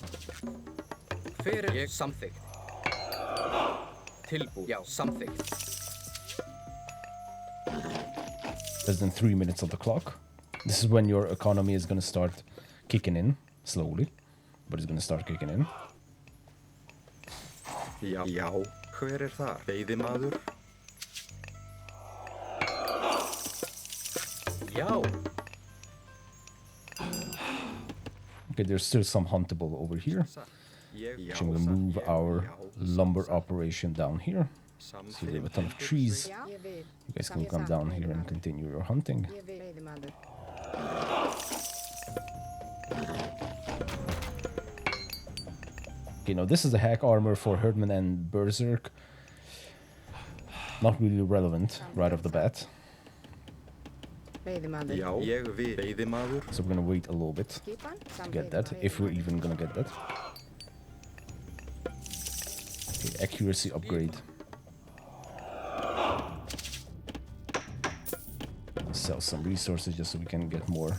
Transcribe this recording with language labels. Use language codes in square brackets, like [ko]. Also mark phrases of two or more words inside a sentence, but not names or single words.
[en] Something. Something. Less than 3 minutes on the clock. This is when your economy is going to start kicking in slowly, but it's gonna start kicking in. [is] Já, hver þar? Veiðimaður. Já. [en] Okay, there's still some huntable over here. [is] Ég, [en] So I'm gonna move our lumber operation down here. So we have a ton of trees. [is] Já, ég vil. [en] You guys can come down here and continue your hunting. [is] Ég vil. Veiðimaður. [en] Okay, now this is the hack armor for Herdman and Berserk. Not really relevant right off the bat. [is] Veiðimaður. Já, ég vil. Veiðimaður. [en] So we're gonna wait a little bit [is] Skipan. [en] to get that, if we're even gonna get that. Okay, accuracy upgrade. Sell some resources just so we can get more.